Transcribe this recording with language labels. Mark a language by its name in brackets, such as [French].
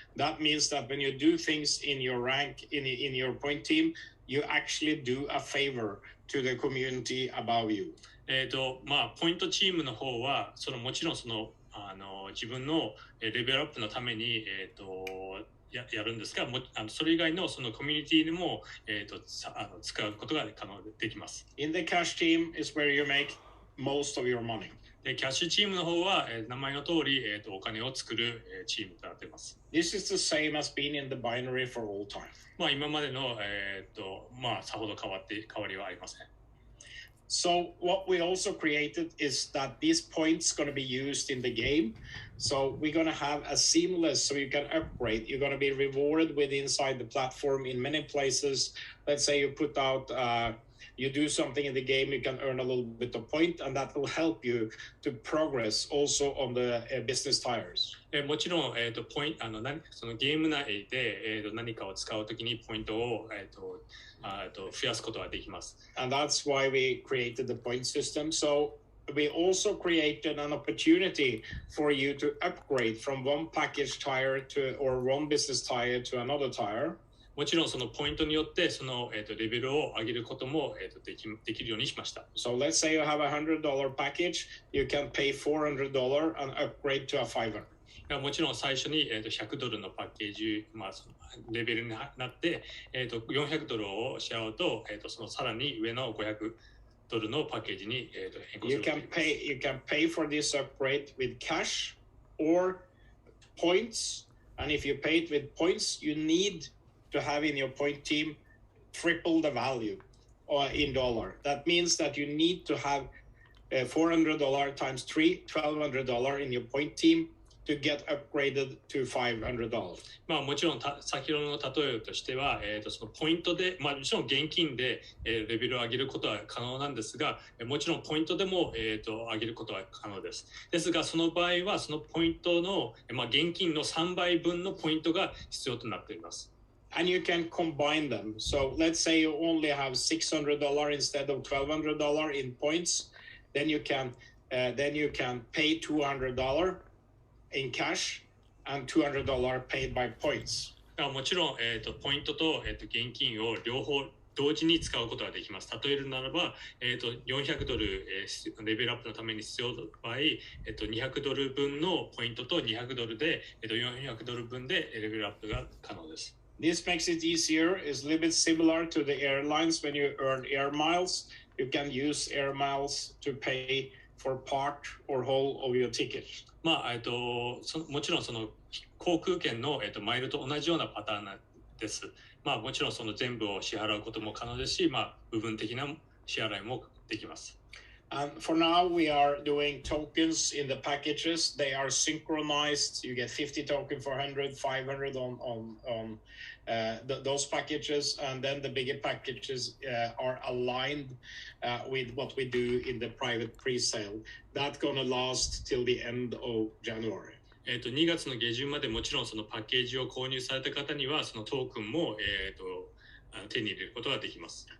[English] That means that when you do things in your rank in your point team, you actually do a favor to the community above you. [Japanese] ポイントチームの方はもちろん自分のレベルアップのために、やるんですが、それ以外のそのコミュニティでも、使うことが可能できます。 [English] In the cash team is where you make most of your money. [Japanese] でキャッシュチームの方は、名前の通り、お金を作る、チームとなっています。 [English] This is the same as being in the binary for all time. [Japanese] 今までの、さほど変わりはありません。 [English] So what we also created is that these points going to be used in the game. So we're going to have a seamless, so you can upgrade. You're going to be rewarded with inside the platform in many places. Let's say you put out, you do something in the game, you can earn a little bit of point, and that will help you to progress also on the business tires. [Japanese] もちろん、そのゲーム内で、何かを使うときにポイントを、増やすことができます。 [English] And that's why we created the point system. So we also created an opportunity for you to upgrade from one package tire to or one business tire to another tire. [Japanese] もちろんそのポイントによってその、レベルを上げることも、できるようにしました。 [English] So let's say you have a $100 package, you can pay $400 and upgrade to a $500. [Japanese] もちろん最初に、$100のパッケージ、そのレベルになって、$400を支払うと、そのさらに上の$500のパッケージに、変更することができます。 [English] You can pay for this upgrade with cash or points, and if you pay it with points, you need to have in your point team triple the value in dollar. That means that you need to have $400 times 3, $1,200 in your point team to get upgraded to $500. [Japanese] もちろん先ほどの例えとしては、そのポイントで、もちろん現金で、レベルを上げることは可能なんですが、もちろんポイントでも、上げることは可能です。ですが、その場合はそのポイントの、現金の3倍分のポイントが必要となっています。 [English] And you can combine them. So let's say you only have $600 instead of $1,200 in points. Then you can pay $200 in cash and $200 paid by points. [Japanese] もちろん、ポイントと、現金を両方同時に使うことができます。例えるならば、$400、レベルアップのために必要な場合、$200分のポイントと$200で、$400分でレベルアップが可能です。 [English] This makes it easier. It's a little bit similar to the airlines when you earn air miles. You can use air miles to pay for part or whole of your ticket. [Japanese] もちろんその航空券の、マイルと同じようなパターンです。もちろんその全部を支払うことも可能ですし、部分的な支払いもできます。 [English] And for now, we are doing tokens in the packages. They are synchronized. You get 50 tokens for 100, 500 on those packages. And then the bigger packages are aligned with what we do in the private pre-sale. That's going to last till the end of January. [Japanese] 2月の下旬までもちろんそのパッケージを購入された方にはそのトークンも、手に入れることができます。